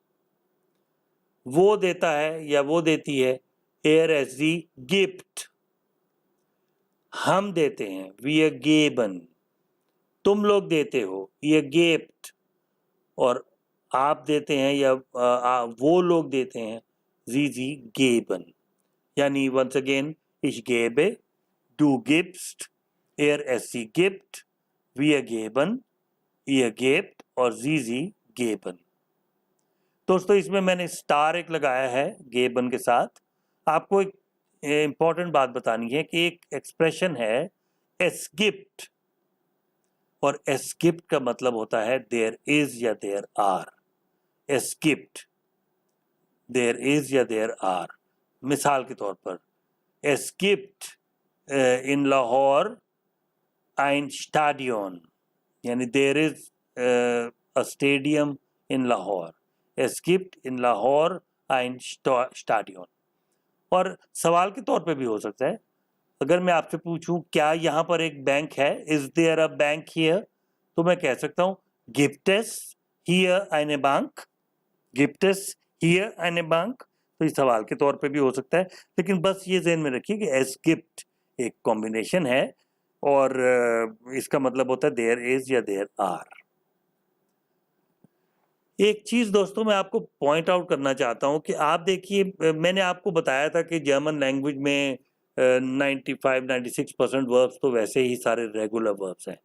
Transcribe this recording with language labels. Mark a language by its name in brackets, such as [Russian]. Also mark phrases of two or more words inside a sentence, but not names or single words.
[Urdu] وہ دیتا ہے یا وہ دیتی ہے, [German] er es sie gibt. [Urdu] ہم دیتے ہیں, [German] wir geben. [Urdu] تم لوگ دیتے ہو, [German] ihr gebt. [Urdu] اور آپ دیتے ہیں یا وہ لوگ دیتے ہیں, [German] sie geben. [English] यानी once again, [German] ich gebe, du gibst, es sie gibt, wir geben, ihr gebt और sie geben। [Urdu] دوستو اس میں میں نے سٹار ایک لگایا ہے گیبن کے ساتھ. آپ کو ایک امپورٹنٹ بات بتانی ہے کہ ایک ایکسپریشن ہے [German] es gibt, [Urdu] और [German] es gibt [Urdu] کا مطلب ہوتا ہے [English] there is [Urdu] या [English] there are. [German] es gibt, [English] there is या there are. [Urdu] مثال کے طور پر, [German] es gibt in Lahore ein Stadion, [English] यानी there is a stadium in Lahore। [German] es gibt in Lahore ein Stadion। [Urdu] اور سوال کے طور پے بھی ہو سکتا ہے، اگر میں آپ سے پوچھوں کیا یہاں پر ایک بینک ہے, [English] is there a bank here, [Urdu] تو میں کہہ سکتا ہوں [German] gibt es hier eine Bank, gibt es hier eine Bank। [Urdu] تو اس سوال کے طور پے بھی ہو سکتا ہے، لیکن بس یہ ذہن میں رکھیے کہ [German] es gibt [Urdu] ایک کمبینیشن ہے اور اس کا مطلب ہوتا ہے [English] there is [Urdu] या [English] there are. [Urdu] ایک چیز دوستو میں آپ کو [English] point out [Urdu] کرنا چاہتا ہوں کہ آپ دیکھیے، میں نے آپ کو بتایا تھا کہ [English] German language [Urdu] میں 95-96% ورب تو ویسے ہی سارے [English] regular verbs [Urdu] हैं।